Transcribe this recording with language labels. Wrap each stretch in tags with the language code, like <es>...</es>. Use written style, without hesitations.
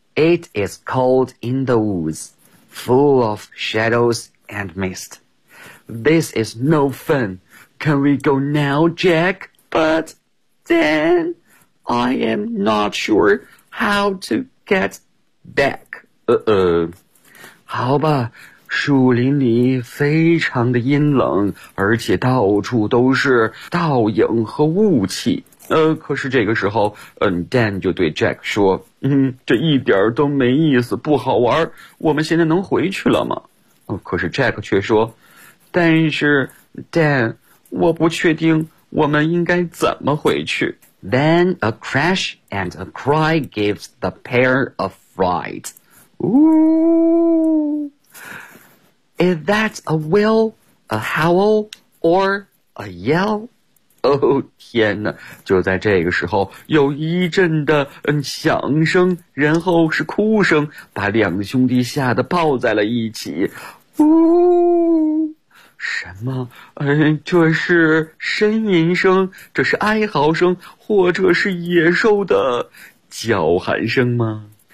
<en>It is cold in the woods, full of shadows and mist. This is no fun. Can we go now, Jack? But then I am not sure how to get back.</en> <zh>好吧，树林里非常的阴冷，而且到处都是倒影和雾气。可是这个时候，Dan 就对 Jack 说，这一点都没意思，不好玩，我们现在能回去了吗？可是 Jack 却说，但是 Dan， 我不确定我们应该怎么回去。</zh> <en>Then a crash and a cry gives the pair a fright. Ooh! Is that a wail, a howl, or a yell?</en> <zh>天哪，就在这个时候有一阵的响声，然后是哭声，把两个兄弟吓得抱在了一起。呜，什么，这是呻吟声，这是哀嚎声，或者是野兽的叫喊声吗？</zh>